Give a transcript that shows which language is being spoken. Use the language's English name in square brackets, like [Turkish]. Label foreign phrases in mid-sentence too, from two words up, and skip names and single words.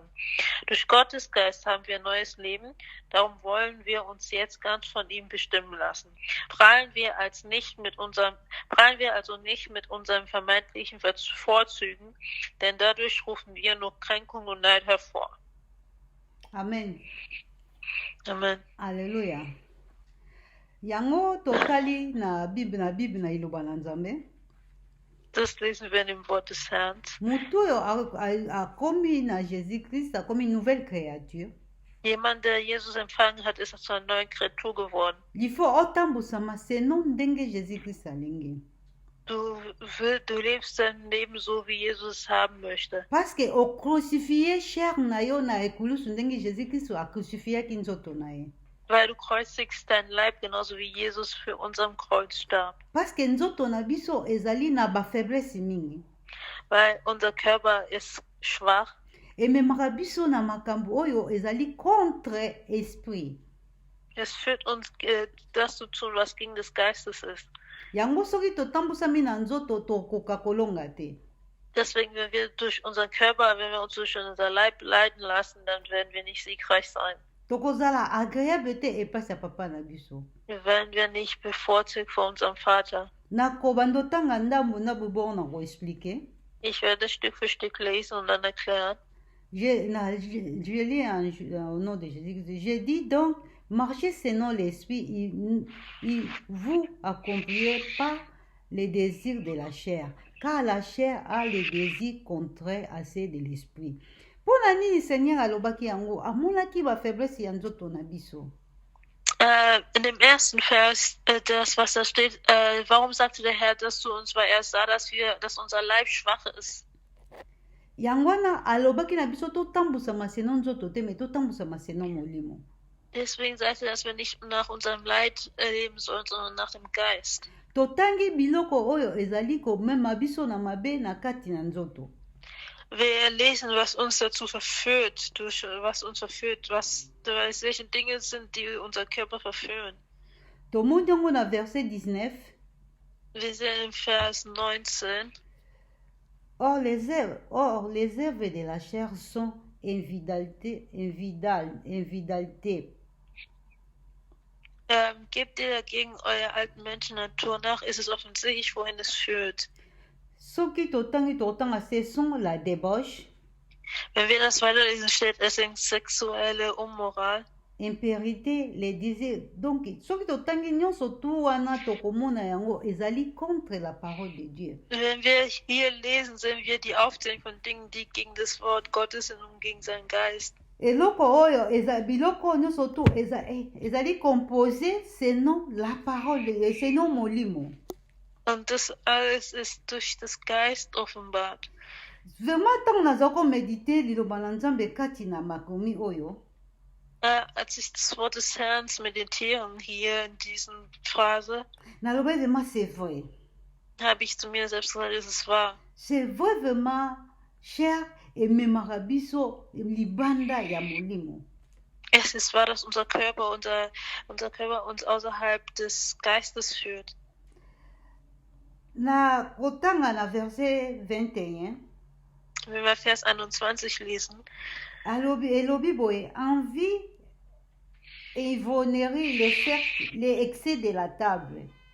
[German] Durch Gottes Geist haben wir neues Leben, darum wollen wir uns jetzt ganz von ihm bestimmen lassen. Prahlen wir also nicht mit unseren vermeintlichen Vorzügen, denn dadurch rufen wir nur Kränkung und Neid hervor. amen Amen. [Lingala] alleluya yango totali na bible na iloba na nzambe [German] Das lesen wir in dem Wort des Herrn. [Lingala] motu oyo akomi na jésus christ akomi [French] nouvelle créature [German] Jemand, der Jesus empfangen hat, ist zu einer neuen Kreatur geworden. [Lingala] lifo otambusama seno ndenge jésus christ alingi [German] Du lebst dein Leben so, wie Jesus es haben möchte. [French] parce que [Lingala] ocrucifie chair na yo na ekulusu ndenge jésus christ acrucifiaki nzoto na ye [German] Weil du kreuzigst dein Leib, genauso wie Jesus für unseren Kreuz starb. [French] parce que [Lingala] nzoto na biso ezali na bafaiblesse mingi [German] Weil unser Körper ist schwach. [Lingala] ememaka biso na makambo oyo ezali [French] contre esprit [German] Es führt uns das zu tun, was gegen des Geistes ist. [Lingala] yango soki totambusami na nzoto tokoka kolonga te [German] Deswegen, wenn wir uns durch unser Leib leiden lassen, dann werden wir nicht siegreich sein. [Lingala] tokozala agréable te epasi ya papa na biso [German] Werden wir nicht bevorzugt vor unserem Vater. [Lingala] nakobanda otanga ndambo na boboko na koexplike [German] Ich werde Stück für Stück lesen und dann erklären. [French] je lis au nom de Jésus. Je dis donc, marchez selon l'esprit, il vous accomplirez pas les désirs de la chair, car la chair a les désirs contraires à ceux de l'esprit. [Lingala] Mpona nini Seigneur alobaki yango amonaki bafaiblesse ya nzoto na biso [German] In dem ersten Vers, das was da steht, warum sagte der Herr das zu uns? Weil er sah, dass unser Leib schwach ist. [Lingala] yango wana alobaki na biso totambusama seno nzoto te me totambusama seno molimo [German] Deswegen sagte er, dass wir nicht nach unserem Leid leben sollen, sondern nach dem Geist. [Lingala] totangi biloko oyo ezali komema biso na mabe na kati na nzoto. [German] Wir lesen, was uns dazu verführt, welche Dinge sind, die unser Körper verführen. [Lingala] Tomoni yango na verset 19. [German] Wir sehen im Vers 19. [French] Or les œuvres de la chair sont invidalité. [German] Gebt ihr dagegen eurer alten Menschennatur nach, ist es offensichtlich, wohin es führt. [Lingala] Soki totanga [French] ce sont la débauche, [German] Wenn wir das weiterlesen, steht es in sexuelle Unmoral, [French] impurité, les désirs. Donc [Lingala] soki totangi nyonso tu wana tokomona yango ezali [French] contre la parole de Dieu. [German] wenn wir hier lesen, sehen wir die Aufzählung von Dingen, die gegen das Wort Gottes sind und gegen seinen Geist. [Lingala] Eloko oyo biloko nyonso tu ezali [French] composé selon la parole, selon [Lingala] molimo. [German] Und das alles ist durch das Geist offenbart. [Lingala] Vraiment ntango naza komedite liloba na Nzambe kati na makomi oyo, [German] Als ich das Wort des Herrn meditieren hier in diesen Phrase, [French] naloba vraiment c'est vrai. [German] habe ich zu mir selbst gesagt, es ist wahr. [French] C'est vrai vraiment cher [Lingala] ememaka biso libanda ya molimo. [German] Es ist wahr, dass unser Körper uns außerhalb des Geistes führt. [Lingala] Na kotanga na verset 21, [German] Wenn wir Vers 21 lesen, [Lingala] elobi boye, [French] envie et ivonnerie, les excès de la table.